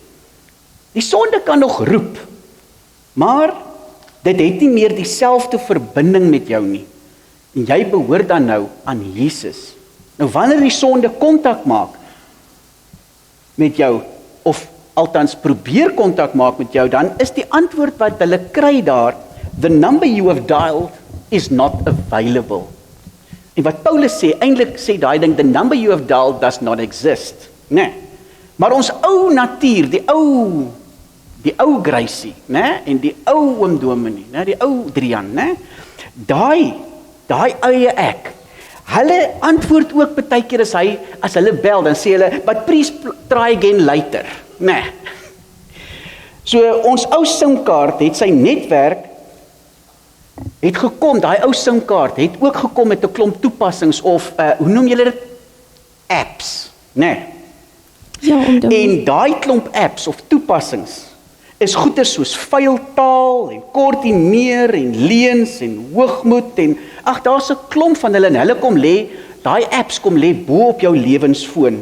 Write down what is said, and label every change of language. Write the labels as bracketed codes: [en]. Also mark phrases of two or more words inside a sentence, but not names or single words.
[af] Die sonde kan nog roep, maar dit het nie meer dieselfde verbinding met jou nie. En jy behoort dan nou aan Jesus. Nou wanneer die sonde kontak maak met jou, of althans probeer kontak maak met jou, dan is die antwoord wat hulle kry daar: [en] the number you have dialed is not available. [af] En wat Paulus sê, eintlik sê daai ding, [en] the number you have dialed does not exist. [af] Nee. Maar ons ou natuur, die ou Gracie, né? En die ou oom Dominee, né? Die ou Drian, né? Daai eie ek. Hulle antwoord ook baie keer as hulle bel, dan sê hulle, [en] but please try again later, né? [af] So ons ou SIM-kaart het sy netwerk het gekom, daai ou SIM-kaart het ook gekom met 'n klomp toepassings of hoe noem julle dit? Apps, né? Ja, en daai klomp apps of toepassings is goeie soos vuil taal en koördineer en leuns en hoogmoed en ag, daar's 'n klomp van hulle en hulle kom lê, daai apps kom lê bo op jou lewensfoon.